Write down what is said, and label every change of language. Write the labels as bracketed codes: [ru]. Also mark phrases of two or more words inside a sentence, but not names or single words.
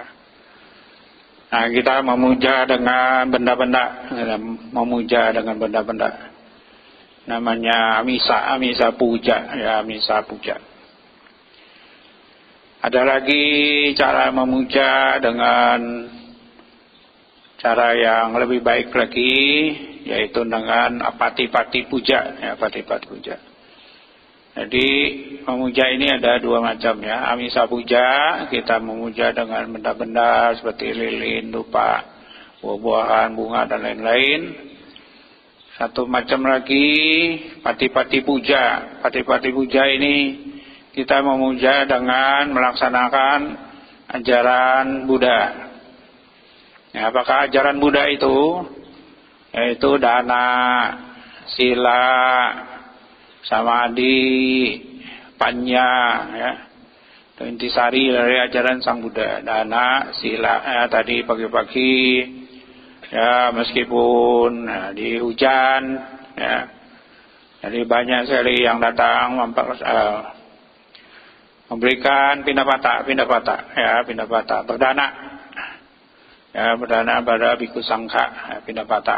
[id] Nah, kita memuja dengan benda-benda, namanya [pi] misa puja [id] ya, [pi] misa puja. [id] Ada lagi cara memuja dengan cara yang lebih baik lagi, yaitu dengan [pi] pati-pati puja [id] ya, [pi] pati-pati puja. [id] Jadi memuja ini ada dua macam ya. [pi] Amisa puja, [id] kita memuja dengan benda-benda seperti lilin, dupa, buah-buahan, bunga dan lain-lain. Satu macam lagi [pi] pati-pati puja. Pati-pati puja [id] ini kita memuja dengan melaksanakan ajaran Buddha. Ya, apakah ajaran Buddha itu? Yaitu [pi] dana, sila, samadhi, panya ya. [id] Itu intisari dari ajaran Sang Buddha. [pi] Dana, sila [id] ya, tadi pagi-pagi ya, meskipun di hujan ya. Jadi banyak sekali yang datang memberikan pindapata berdana ya, berdana pada [pi] bhikkhu sangha [id] ya, pindapata.